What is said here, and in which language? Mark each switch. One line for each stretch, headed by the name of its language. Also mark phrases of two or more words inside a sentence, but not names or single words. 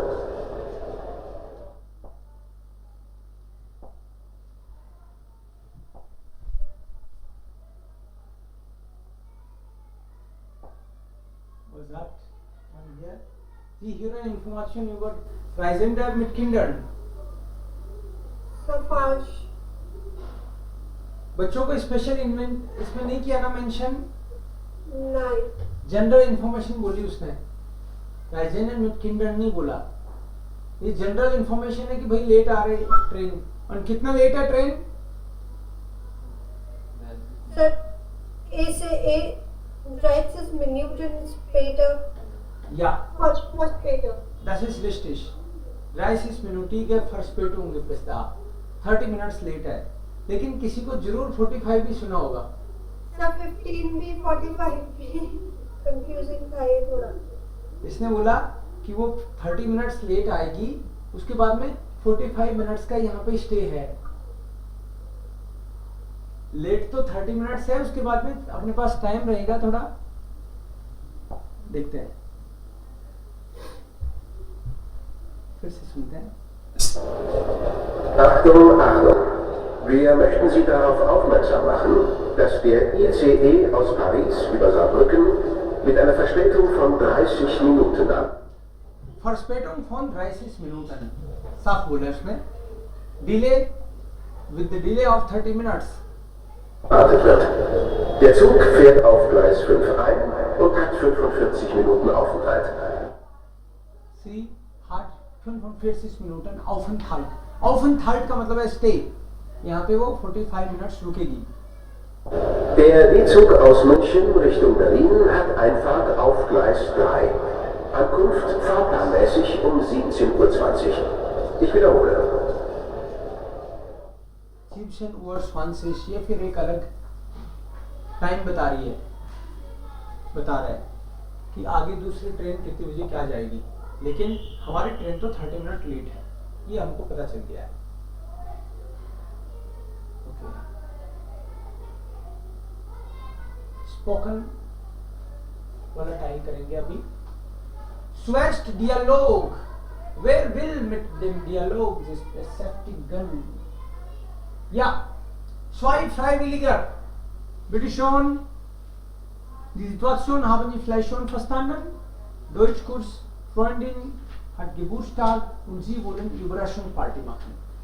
German: Was sagt man hier? Sie hören Informationen über Reisende mit Kindern. So falsch.
Hindi: बच्चों को स्पेशल इसमें नहीं किया ना मेंशन?
German: Nein.
English: general information
Hindi: बोली उसने,
German: Reisende mit Kinder
Hindi: नहीं बोला. ये
English: general information
Hindi: है कि भाई लेट आ रहे ट्रेन. और कितना लेट है ट्रेन?
English: Sir,
German: ICE 30 Minuten später. Ja, Was später? das ist richtig. 30 minütige Verspätung gibt es da.
Hindi: 30 मिनट्स लेट है. लेकिन किसी को जरूर 45 भी सुना होगा. Sir, 15 भी 45 भी confusing था ये थोड़ा. इसने बोला कि वो 30 मिनट्स लेट आएगी, उसके बाद में 45 मिनट्स का यहाँ पे स्टे है. लेट तो 30 मिनट्स है, उसके बाद में अपने पास टाइम रहेगा थोड़ा. देखते हैं, फिर से सुनते हैं.
German: Achtung, Achtung! Wir möchten Sie darauf aufmerksam machen, dass der ICE aus Paris über Saarbrücken mit einer Verspätung von 30 Minuten an. Verspätung von 30 Minuten.
Hindi: साफ बोला इसमें.
English: Delay with the delay of 30 minutes.
German: Erwartet wird. Der Zug fährt auf Gleis 5 ein und hat 45 Minuten Aufenthalt. Sie hat 45 Minuten Aufenthalt.
Hindi: Aufenthalt का मतलब है stay. यहाँ पे वो 45 मिनट्स रुकेगी.
German: Der E-Zug aus München Richtung Berlin hat Einfahrt auf Gleis 3. Ankunft fahrplanmäßig um 17:20 Uhr. Ich wiederhole.
Hindi: 17:20 ये फिर एक अलग टाइम बता रही है, बता रहा है कि आगे दूसरी ट्रेन कितने बजे क्या जाएगी. लेकिन हमारी ट्रेन तो 30 मिनट लेट है, ये हमको पता चल गया है. स्पोकन वाला टाइल करेंगे अभी.
English: Switched dialogue.
German: Wer will mit dem Dialog sich beschäftigen? Ja, 2 Freiwillige. Bitte schon. Die Situation haben Sie vielleicht schon verstanden. Deutschkurs, Freundin hat Geburtstag und Sie wollen Überraschungsparty machen.